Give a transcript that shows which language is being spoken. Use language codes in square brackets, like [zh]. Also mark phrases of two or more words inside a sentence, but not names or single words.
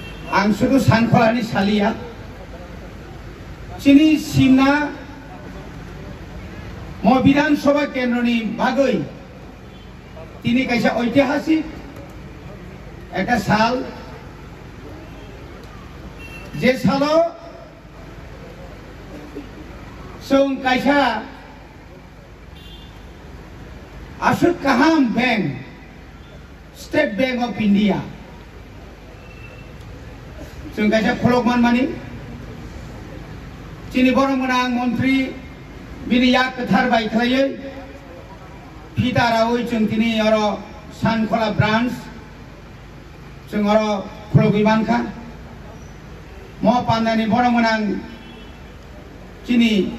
[brx] आं सुदु सानखलानि सालिया चिनी सिमना म विधानसभा केन्द्रनि बागै तिनी कैसा [hi] ऐतिहासिक एक साल [brx] जे सालो जों कैसा आसुद काहाम बैंक स्टेट बैंक ऑफ इंडिया जों कैसा खलकमान मानी चिनी बरमगोनां मंत्री बिनि याक कथार बायख्लायै फिदारावै जों दिनै अरो सानखला ब्रान्च जों अरो खलगैमानखा म पान्दानि बरमगोनां चिनी